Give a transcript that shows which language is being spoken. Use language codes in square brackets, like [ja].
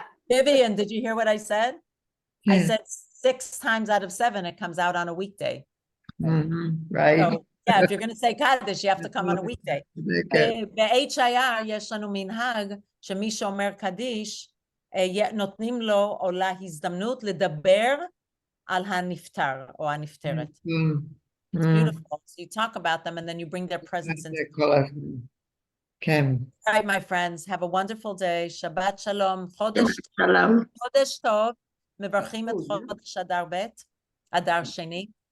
[en] Vivian, did you hear what I said? I said 6 times out of 7, it comes out on a weekday. Right. So, yeah, if you're going to say Kaddish, you have to come on a weekday. [he] ב-HIR יש לנו מנהג שמי שאומר קדיש, נותנים לו או לה הזדמנות לדבר על הנפטר או הנפטרת. [en] It's beautiful. So you talk about them and then you bring their presence into [he] כן. [en] All right, my friends, have a wonderful day. [he] Shabbat shalom. חודש טוב. מברכים את חודש אדר ב', אדר שני.